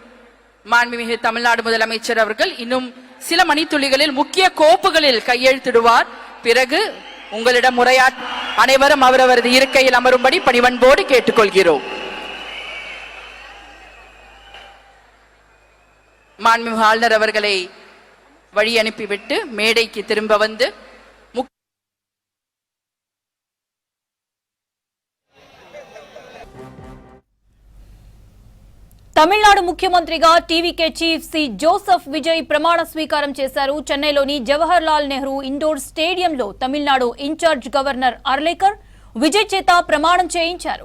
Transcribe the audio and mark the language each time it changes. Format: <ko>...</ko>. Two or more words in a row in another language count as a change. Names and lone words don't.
<ta>மாண்புமிகு தமிழ்நாடு முதலமைச்சர் அவர்கள் இன்னும் சில மணித்துளிகளில் முக்கிய கோப்புகளில் கையெழுத்திடுவார். பிறகு உங்களிடம் அனைவரும் அவரவரது இருக்கையில் அமரும்படி பணிவன்போடு கேட்டுக்கொள்கிறோம். மாண்புமிகு ஆளுநர் அவர்களை வழி அனுப்பிவிட்டு மேடைக்கு திரும்ப வந்து</ta> <te>తమిళనాడు ముఖ్యమంత్రిగా టీవీకే చీఫ్ సి జోసెఫ్ విజయ్ ప్రమాణ స్వీకారం చేశారు. చెన్నైలోని జవహర్ లాల్ నెహ్రూ ఇండోర్ స్టేడియంలో తమిళనాడు ఇన్ఛార్జ్ గవర్నర్ అర్లేకర్ విజయ్ చేత ప్రమాణం చేయించారు.</te>